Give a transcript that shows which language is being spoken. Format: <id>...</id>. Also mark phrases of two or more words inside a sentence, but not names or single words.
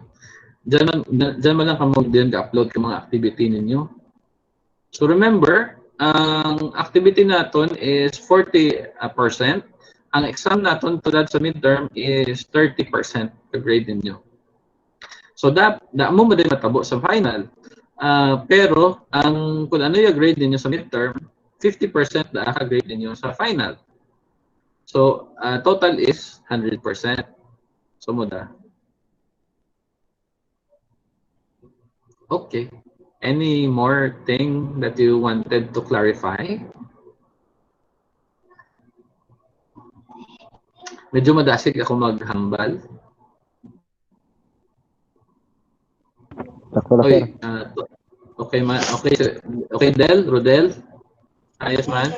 <krj>Diyan man lang kamo din ga-upload ka mga activity ninyo. So remember, ang activity naton is 40%. Ang exam naton tulad sa midterm is 30%</krj> <en>the grade</en> <krj>ninyo. So mo din matabo sa final. Pero ang kung ano yung grade ninyo sa midterm, 50% na ka grade ninyo sa final. So total is 100%. So muda. Okay.</krj> <en>Any more thing that you wanted to clarify?</en> <krj>Medyo madasig ako maghambal.</krj> <en>Okay, okay, Rodel?</en> <krj>Ayos man?</krj>